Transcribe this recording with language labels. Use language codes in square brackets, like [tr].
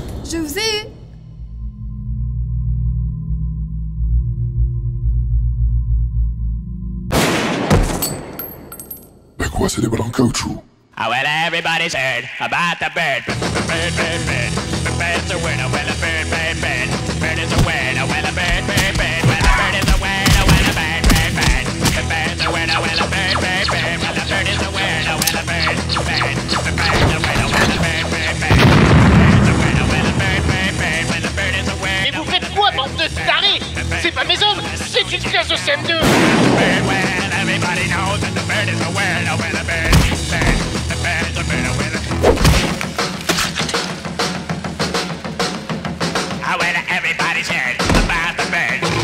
[fr] Je vous ai eu. Mais quoi, c'est des balles en caoutchouc? [en] Oh, well, everybody's heard about the bird. Bird. The bird's a winner, well, a bird. Bird is a winner, well, a bird. Well, a bird is a winner, well, a bird. The bird's a winner, well, a bird. Well, a bird is a winner, well, a bird. The bird's a winner, well, a bird. Bird's a winner, well, a bird. Well, a bird is a winner. [fr] Mais vous faites quoi, bande de tarés? C'est pas mes hommes, c'est une classe de CM2. [en] Well, everybody knows that the bird is a winner, well, a bird. The bird's a winner, well, oh, well, everybody's heard about the bird.